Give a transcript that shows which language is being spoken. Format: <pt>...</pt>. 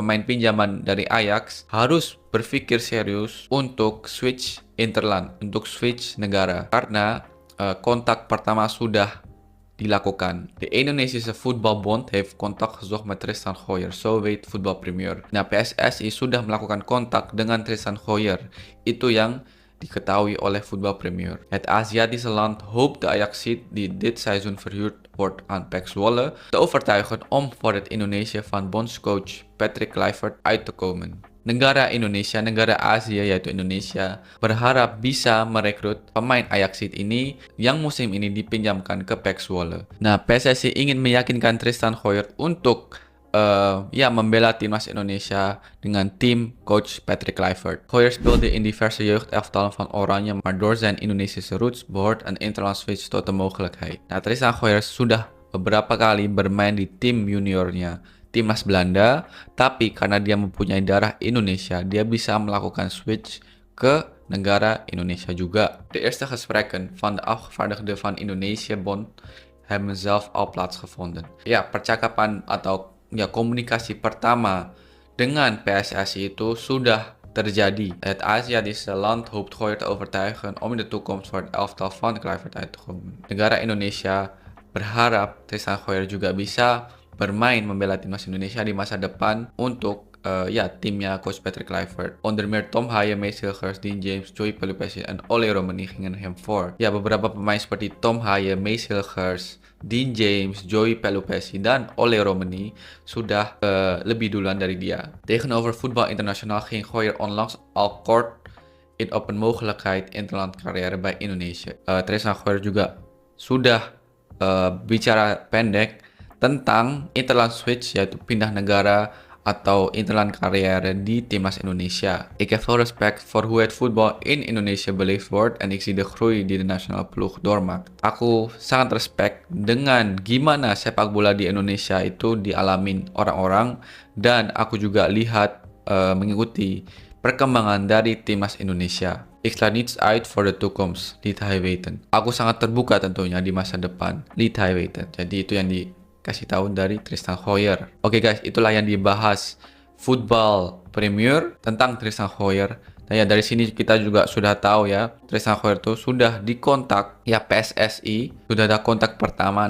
<id>Pemain pinjaman dari Ajax harus berpikir serius untuk switch interland, untuk switch negara, karena kontak pertama sudah dilakukan.</id> <nl>De Indonesische Voetbalbond heeft contact gezocht met Tristan Hoyer, zo weet Voetbal Premier.</nl> <id>Nah, PSSI sudah melakukan kontak dengan Tristan Hoyer. Itu yang diketahui oleh Voetbal Premier.</id> <nl>Het Aziatische land hoopt de Ajaxiet die dit seizoen verhuurd wordt aan PEC Zwolle te overtuigen om voor het Indonesië van bondscoach Patrick Kluivert uit te komen.</nl> <id>Negara Indonesia, negara Asia yaitu Indonesia, berharap bisa merekrut pemain Ajaxid ini yang musim ini dipinjamkan ke PEC Zwolle. Nah, PSSI ingin meyakinkan Tristan Hoyer untuk membela timnas Indonesia dengan tim coach Patrick Kluivert.</id> <nl>Hoyer speelde in diverse jeugdelftallen van Oranje, maar door zijn Indonesische roots behoort een interland switch tot de mogelijkheid.</nl> <id>Nah, Tristan Hoyer sudah beberapa kali bermain di tim juniornya timnas Belanda, tapi karena dia mempunyai darah Indonesia, dia bisa melakukan switch ke negara Indonesia juga.</id> <nl>De eerste gesprekken van de afgevaardigden van Indonesië Bond hebben zelf al plaatsgevonden.</nl> <id>Ya, percakapan atau ya komunikasi pertama dengan PSSI itu sudah terjadi.</id> <nl>Het Aziatische land hoopt Gooier te overtuigen om in de toekomst voor het elftal van Kluivert uit te komen.</nl> <id>Negara Indonesia berharap Tristan Gooier juga bisa bermain membela timnas Indonesia di masa depan untuk ya timnya coach Patrick Kluivert.</id> <nl>Onder meer Tom Haaien, Mees Hilgers, Dean James, Joey Pelupessy en Ole Romani gingen hem voor.</nl> <id>Ya, beberapa pemain seperti Tom Haaien, Mees Hilgers, Dean James, Joey Pelupessy, dan Ole Romani sudah lebih duluan dari dia.</id> <nl>Tegenover voetbal internationaal ging Gooier onlangs al kort in op een mogelijkheid interland carrière bij Indonesië.</nl> <id>Tristan Gooier juga sudah bicara pendek tentang interland switch, yaitu pindah negara atau interland carrière di timnas Indonesia.</id> <nl>Ik heb veel respect voor hoe het voetbal in Indonesië beleefd wordt en ik zie de groei die de nationale ploeg doormaakt.</nl> <id>Aku sangat respect dengan gimana sepak bola di Indonesia itu dialamin orang-orang, dan aku juga lihat mengikuti perkembangan dari timnas Indonesia.</id> <nl>Ik sluit niets uit voor de toekomst, liet hij weten.</nl> <id>Aku sangat terbuka tentunya di masa depan,</id> <nl>liet hij weten.</nl> <id>Jadi itu yang dikasih tahu dari Tristan Gooier. Oke guys, itulah yang dibahas Football Premier tentang Tristan Gooier. Nah ya, dari sini kita juga sudah tahu ya, Tristan Gooier itu sudah dikontak ya PSSI, sudah ada kontak pertama.</id>